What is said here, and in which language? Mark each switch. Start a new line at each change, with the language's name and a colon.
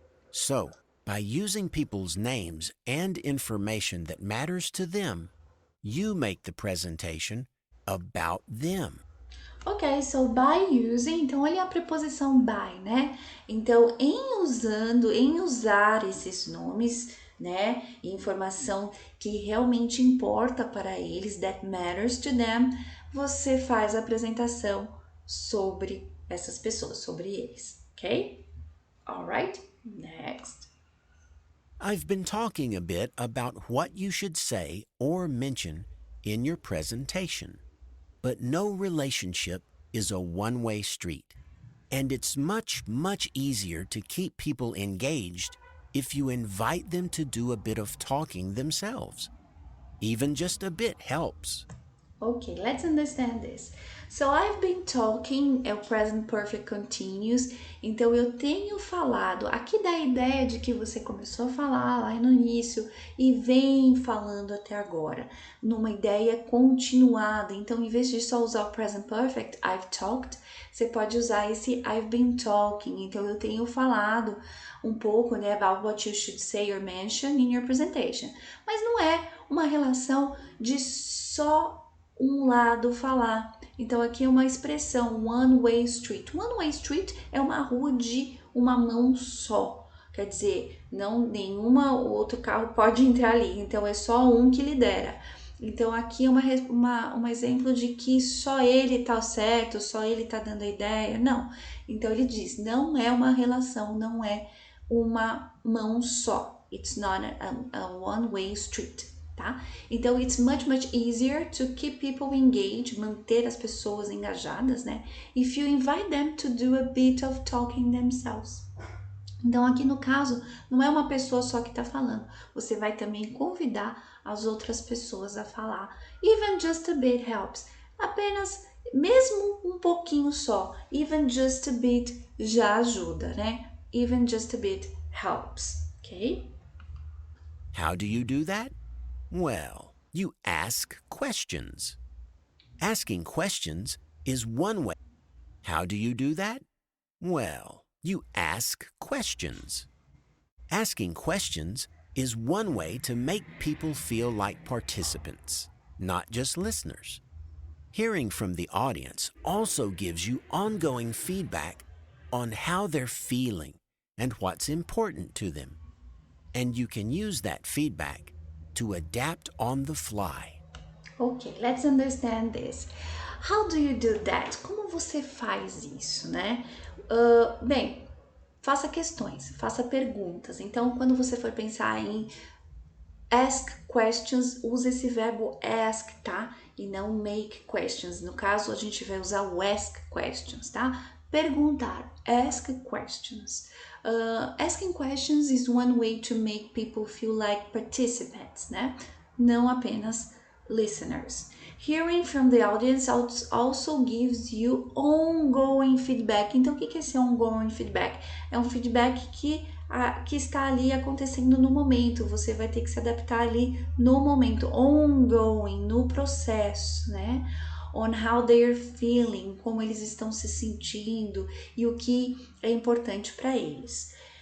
English: So, by using people's names and information that matters to them, you make the presentation about them. Ok, so by using,
Portuguese: então olha a preposição by, né? Então, em usar esses nomes, né? Informação que realmente importa para eles,
English: that matters to them,
Portuguese: você faz a apresentação sobre essas pessoas, sobre eles, ok?
English: Alright, next. I've been talking a bit about what you should say or mention in your presentation. But no relationship is a one-way street. And it's much, much easier to keep people engaged if you invite them to do a bit of talking themselves. Even just a bit helps. Okay, let's understand this. So I've been talking, é o present perfect continuous.
Portuguese: Então eu tenho falado. Aqui dá a ideia de que você começou a falar lá no início e vem falando até agora, numa ideia continuada. Então, em vez de só usar o present perfect,
English: I've talked,
Portuguese: você pode usar esse
English: I've been talking.
Portuguese: Então eu tenho falado um pouco, né,
English: about what you should say or mention in your presentation.
Portuguese: Mas não é uma relação de só um lado falar. Então aqui é uma expressão one way street. One way street é uma rua de uma mão só. Quer dizer, não nenhuma outro carro pode entrar ali, então é só um que lidera. Então aqui é um exemplo de que só ele tá certo, só ele tá dando a ideia. Não. Então ele diz, não é uma relação, não é uma mão só.
English: It's not a one-way street, tá? Então it's much easier to keep people engaged,
Portuguese: manter as pessoas engajadas,
English: né? If you invite them to do a bit of talking themselves.
Portuguese: Então, aqui no caso, não é uma pessoa só que está falando, você vai também convidar as outras pessoas a falar.
English: Even just a bit helps.
Portuguese: Apenas, mesmo um pouquinho só,
English: even just a bit
Portuguese: já ajuda, né?
English: Even just a bit helps, ok? How do you do that? Well, you ask questions. Asking questions is one way. How do you do that? Well, you ask questions. Asking questions is one way to make people feel like participants, not just listeners. Hearing from the audience also gives you ongoing feedback on how they're feeling and what's important to them. And you can use that feedback to adapt on the fly. Ok, let's understand this. How do you do that?
Portuguese: Como você faz isso, né? Bem, faça questões, faça perguntas. Então, quando você for pensar em ask questions, use esse verbo ask, tá? E não make questions. No caso, a gente vai usar o ask questions, tá? Perguntar,
English: ask questions. Asking questions is one way to make people feel like participants, né?
Portuguese: Não apenas
English: listeners. Hearing from the audience also gives you ongoing feedback.
Portuguese: Então, o que é esse ongoing feedback? É um feedback que está ali acontecendo no momento. Você vai ter que se adaptar ali no momento, ongoing, no processo, né?
English: On how they're feeling,
Portuguese: como eles estão se sentindo e o que é importante para eles.